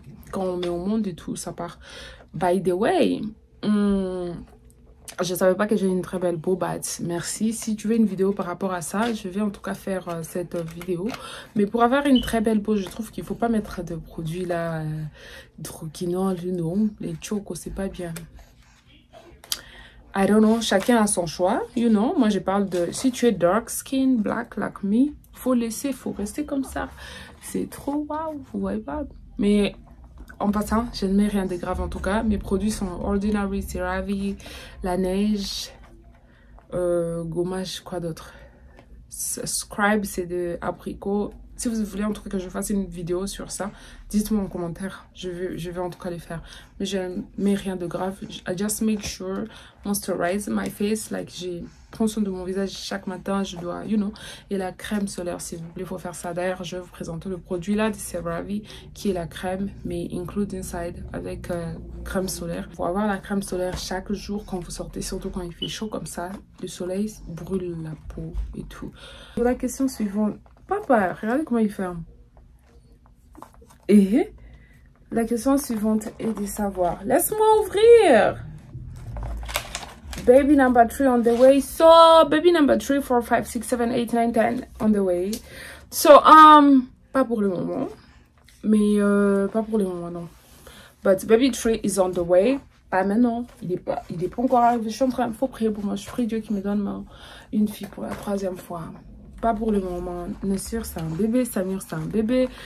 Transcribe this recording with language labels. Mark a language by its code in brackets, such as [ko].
[fr] quand on met au monde et tout, ça part. [en] By the way, [fr] je savais pas que j'ai une très belle peau, bah merci. Si tu veux une vidéo par rapport à ça, je vais en tout cas faire cette vidéo. Mais pour avoir une très belle peau, je trouve qu'il faut pas mettre de produits là, hydroquinol, non, les chocos, c'est pas bien. [en] I don't know, [fr] chacun a son choix, [en] you know. [fr] Moi, je parle de, si tu es [en] dark skin, black like me, [fr] faut rester comme ça. C'est trop waouh, vous voyez pas. Mais en passant, je ne mets rien de grave en tout cas. Mes produits sont Ordinary, CeraVe, La Neige, gommage, quoi d'autre? Scribe, c'est de abricot. Si vous voulez en tout cas que je fasse une vidéo sur ça, dites-moi en commentaire. Je vais en tout cas les faire. Mais je ne mets rien de grave. [en] I just make sure moisturize my face. [fr] Like, je prends soin de mon visage chaque matin. Je dois, you know. Et la crème solaire, s'il vous plaît, il faut faire ça. D'ailleurs, je vais vous présenter le produit là de CeraVe, qui est la crème, mais [en] include inside [fr] avec crème solaire. Pour avoir la crème solaire chaque jour quand vous sortez, surtout quand il fait chaud comme ça, le soleil brûle la peau et tout. Pour la question suivante. Papa, regardez comment il ferme. Et la question suivante est de savoir. Laisse-moi ouvrir. [en] Baby number 3 on the way. So, baby number 3, 4, 5, 6, 7, 8, 9, 10 on the way. [fr] So, pas pour le moment. Mais, pas pour le moment, non. [en] But baby 3 is on the way. [fr] Pas maintenant. Il est pas encore arrivé. Je suis en train, faut prier pour moi. Je prie Dieu qui me donne une fille pour la 3e fois. Pas pour le moment. Nassir, c'est un bébé. Samir, c'est un bébé.